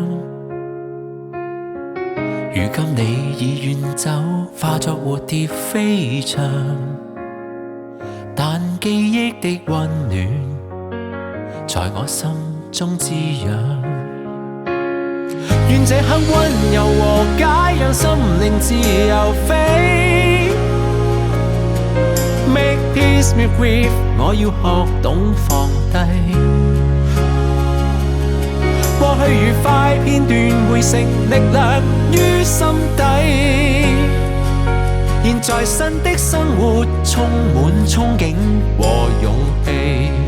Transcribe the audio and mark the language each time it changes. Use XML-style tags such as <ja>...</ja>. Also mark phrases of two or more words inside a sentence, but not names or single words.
<yue>如今你已遠走，化作蝴蝶飛翔，但記憶的溫暖在我心中滋養。願這刻溫柔和解，讓心靈自由飛。</yue> <en>Make peace with grief，</en> <yue>我要學懂放低。過去愉快片段匯成力量於心底。現在新的生活充滿憧憬和勇氣。</yue>